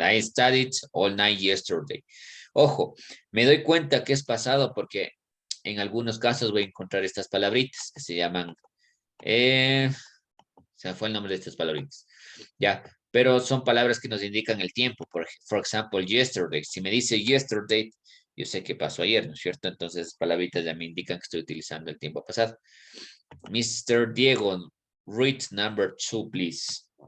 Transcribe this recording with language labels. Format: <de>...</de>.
<en>I studied all night yesterday.</en> <es>Ojo, me doy cuenta que es pasado porque en algunos casos voy a encontrar estas palabritas que se llaman... se me fue el nombre de estas palabritas. Ya, pero son palabras que nos indican el tiempo.</es> <en>For example, yesterday.</en> <es>Si me dice yesterday, yo sé que pasó ayer, ¿no es cierto? Entonces, palabritas ya me indican que estoy utilizando el tiempo pasado.</es> <en>Mr. Diego, read number 2, please.</en>